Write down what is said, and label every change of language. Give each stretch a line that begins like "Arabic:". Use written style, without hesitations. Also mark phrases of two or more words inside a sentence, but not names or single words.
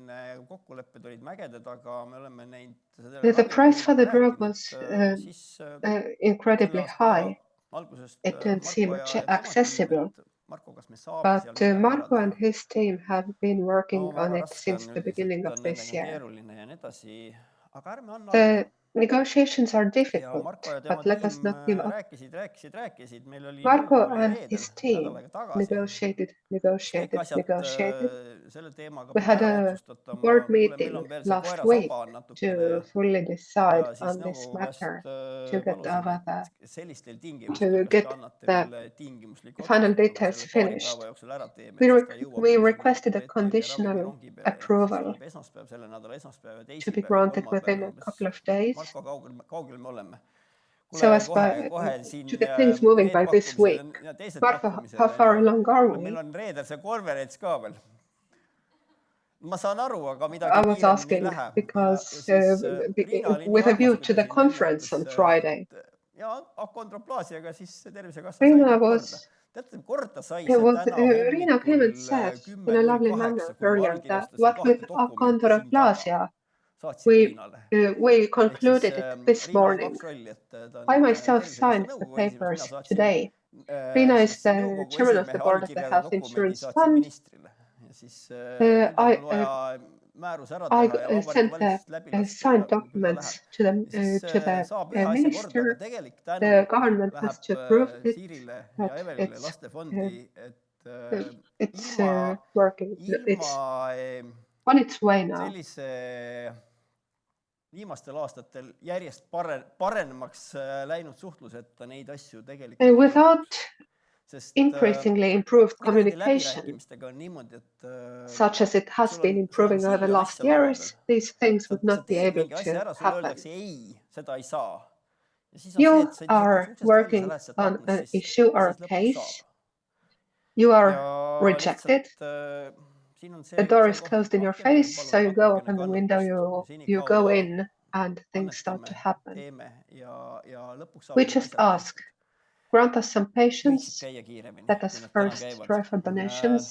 English: The price for the drug was incredibly high. It didn't seem accessible. But Marko and his team have been working on it since the beginning of this year. Negotiations are
Estonian: ja
English: difficult,
Estonian: Marko ja tema
English: but let us
Estonian: tiim
English: not give up.
Estonian: rääkisid, meil oli Marko nõukogu oli
English: and
Estonian: reede
English: his
Estonian: nädal
English: team
Estonian: aega tagasi,
English: negotiated,
Estonian: kõik
English: negotiated,
Estonian: asjad
English: negotiated.
Estonian: selle teemaga
English: We
Estonian: peab
English: had
Estonian: ära
English: a
Estonian: otsustatama,
English: board
Estonian: kuule, meil
English: meeting
Estonian: on veel see
English: last
Estonian: koera
English: week
Estonian: saba on natukene
English: to fully decide
Estonian: ja siis
English: on this
Estonian: nõukogu
English: matter,
Estonian: käest
English: to get
Estonian: palusime,
English: over the,
Estonian: et sellistel
English: to
Estonian: tingimustel, kas
English: get
Estonian: te annate
English: the
Estonian: meile tingimusliku
English: final
Estonian: otsuse, et kui me
English: details
Estonian: selle paari
English: finished.
Estonian: päeva jooksul ära teeme,
English: We,
Estonian: et siis
English: re
Estonian: ta jõuab
English: we
Estonian: sinna
English: requested a
Estonian: RETEL-i
English: conditional
Estonian: ravimirongi peale ja siis
English: approval
Estonian: tuleb esmaspäev, selle nädala esmaspäev ja
English: to be
Estonian: teisipäev ja
English: granted
Estonian: kolmapäev
English: within a
Estonian: umbes.
English: couple of days.
Estonian: Marko, kaugel me oleme?
English: So
Estonian: Kuule,
English: as by,
Estonian: kohe siin
English: to get things moving
Estonian: need
English: by this
Estonian: pakkumised
English: week.
Estonian: ja teised
English: Marko,
Estonian: pakkumised.
English: how far along are
Estonian: Meil
English: we?
Estonian: on reedel see konverents ka veel. Ma saan aru, aga midagi
English: I was
Estonian: kiiremini ei
English: asking
Estonian: lähe.
English: because
Estonian: Riina oli nii
English: with a
Estonian: armas,
English: view
Estonian: kui
English: to
Estonian: ta
English: the
Estonian: siin välja
English: conference on
Estonian: ütles,
English: Friday.
Estonian: ja akondroplaasiaga siis Tervisekassa sai
English: Riina
Estonian: kõik korda.
English: was,
Estonian: Teate, korda sai
English: yeah,
Estonian: see
English: well,
Estonian: täna
English: Riina came
Estonian: hommikul
English: and said
Estonian: 10
English: in a
Estonian: kuni
English: lovely
Estonian: 8,
English: manner
Estonian: kui ma
English: earlier that
Estonian: allkirjastasin
English: what with
Estonian: kahte dokumenti siin taga.
English: achondroplasia,
Estonian: Saatsin Riinale.
English: we concluded it this
Estonian: Riinal on
English: morning.
Estonian: kaks rolli, et ta
English: I
Estonian: on
English: myself
Estonian: Tervisekassa
English: signed the
Estonian: nõukogu esimees, mina
English: papers
Estonian: saatsin
English: today. Riina is
Estonian: siis
English: the
Estonian: nõukogu
English: chairman of the
Estonian: esimehe
English: board of the
Estonian: allkirjaga
English: Health
Estonian: dokumendi
English: Insurance
Estonian: saatsin
English: Fund.
Estonian: ministrile. Ja siis nüüd on mul vaja määrus ära teha ja
English: I
Estonian: Vabariigi
English: sent
Estonian: Valitsusest läbi
English: the
Estonian: lasta
English: signed
Estonian: ja küll ta
English: documents
Estonian: läheb.
English: to
Estonian: Ja siis
English: the
Estonian: saab ühe asja korda, aga
English: minister.
Estonian: tegelik
English: The
Estonian: tänu
English: government has
Estonian: läheb
English: to approve it,
Estonian: Siirile ja
English: but
Estonian: Evelile lastefondi, et
English: it's
Estonian: ilma
English: working. It's on its way now.
Estonian: sellise viimastel aastatel järjest parenemaks läinud suhtluseta neid asju tegelikult
English: Without increasingly improved communication,
Estonian: läbirääkimistega on niimoodi, et
English: such as it has been improving over the last years, these things would not be able to happen.
Estonian: ei, seda ei saa.
English: You are working on an issue or a case. You are rejected. The door is closed in your face, so you go open the window, you go in, and things start to happen. We just ask, grant us some patience, let us first try for donations.